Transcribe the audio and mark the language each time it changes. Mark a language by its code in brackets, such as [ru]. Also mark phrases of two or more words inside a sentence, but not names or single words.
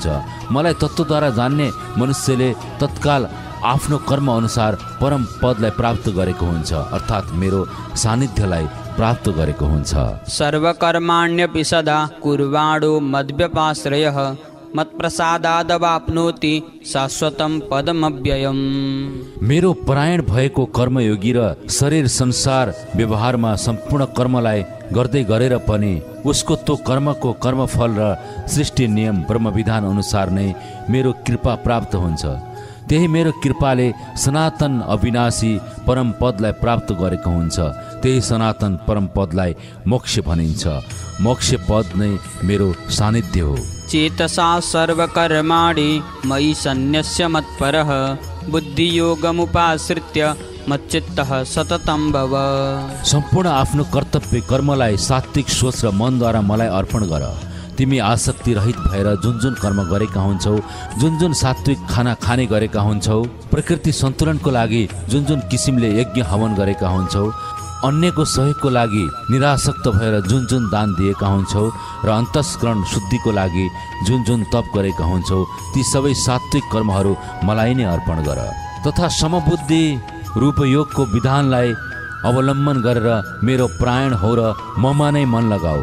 [ne] मलाई तत्त्वद्वारा जान्ने मनुष्यले तत्काल आफ्नो कर्म अनुसार परम पदलाई प्राप्त गरेको हुन्छ, अर्थात् मेरो सान्निध्यलाई प्राप्त गरेको हुन्छ। [sa] सर्वकर्माण्यपि सदा कुर्वाणो मद्व्यपाश्रयः मत्प्रसादादवाप्नोति शाश्वतं पदमव्ययम्। [ne] मेरो परायण भएको कर्मयोगी र शरीर संसार व्यवहारमा सम्पूर्ण कर्मलाई गर्दै गरेर पनि उसको तो कर्मको कर्मफल र सृष्टि नियम ब्रह्मविधान अनुसार नै मेरो कृपा प्राप्त हुन्छ। त्यही मेरो कृपाले सनातन अविनाशी परम पदलाई प्राप्त गरेको हुन्छ। त्यही सनातन परम पदलाई मोक्ष भनिन्छ। मोक्ष पद नै मेरो सानिध्य हो। [sa] चेतसा सर्वकर्माणि मयि सन्न्यस्य मत्परः बुद्धियोगमुपाश्रित्य मच्चित्तः सततं भव। [ne] सम्पूर्ण आफ्नो कर्तव्य कर्मलाई सात्विक सोच र मनद्वारा मलाई अर्पण गर। तिमी आसक्ति रहित भएर जुन जुन कर्म गरेका हुन्छौ, जुन जुन सात्विक खाना खाने गरेका हुन्छौ, प्रकृति सन्तुलनको लागि जुन जुन किसिमले यज्ञ हवन गरेका हुन्छौ, अन्यको सहयोगको लागि निरासक्त भएर जुन जुन दान दिएका हुन्छौ र अन्तस्करण शुद्धिको लागि जुन जुन तप गरेका हुन्छौ, ती सबै सात्विक कर्महरू मलाई नै अर्पण गर तथा समबुद्धि रूप योगको विधानलाई अवलम्बन गरेर मेरो प्राण हो र ममा नै मन लगाऊ।